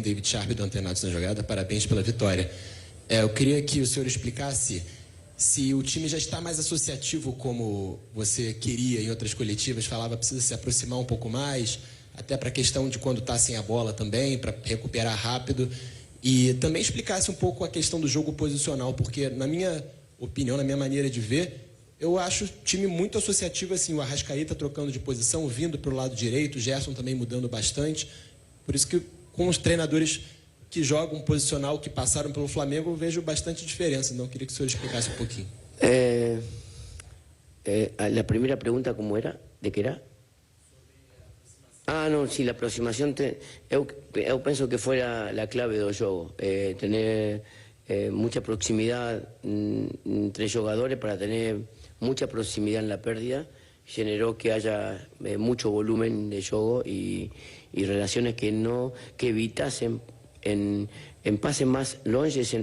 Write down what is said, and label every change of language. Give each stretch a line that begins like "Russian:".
Portuguese: David Sharp, do Antenados na Jogada, parabéns pela vitória. Eu queria que o senhor explicasse se o time já está mais associativo como você queria em outras coletivas, falava precisa se aproximar um pouco mais, até para a questão de quando está sem a bola também, para recuperar rápido, e também explicasse um pouco a questão do jogo posicional, porque na minha opinião, na minha maneira de ver, eu acho o time muito associativo, assim, o Arrascaeta trocando de posição, vindo para o lado direito, o Gerson também mudando bastante. Por isso que com os treinadores que jogam posicional, que passaram pelo Flamengo, eu vejo bastante diferença. Então, eu queria que o senhor explicasse um pouquinho.
Spanish: La primera pregunta, ¿cómo era? ¿De qué era? Ah, no, sí, la aproximación.
Portuguese: Eu penso que
Spanish: fuera la clave
Portuguese: do jogo.
Spanish: Tener mucha proximidad entre jugadores para tener mucha proximidad en la pérdida, generó que haya mucho volumen de juego y relaciones que evitasen en pases más longes.